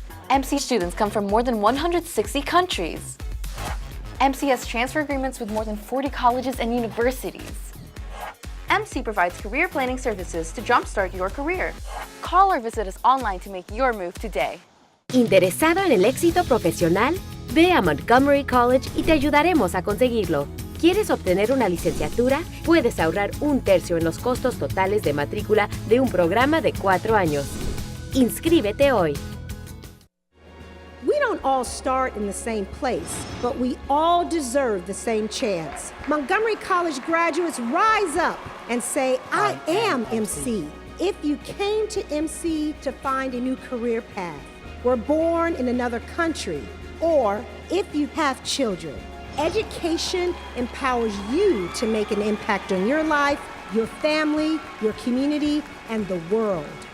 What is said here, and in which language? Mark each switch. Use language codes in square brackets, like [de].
[en] MC students come from more than 160 countries. MC has transfer agreements with more than 40 colleges and universities. MC provides career planning services to jumpstart your career. Call or visit us online to make your move today. [es] ¿Interesado en el éxito profesional? Ve a Montgomery College y te ayudaremos a conseguirlo. ¿Quieres obtener una licenciatura? Puedes ahorrar 1/3 en los costos totales de matrícula de un programa de 4 años. Inscríbete hoy. [en] We don't all start in the same place, but we all deserve the same chance. Montgomery College graduates rise up and say, I am MC. If you came to MC to find a new career path, were born in another country, or if you have children, education empowers you to make an impact on your life, your family, your community, and the world.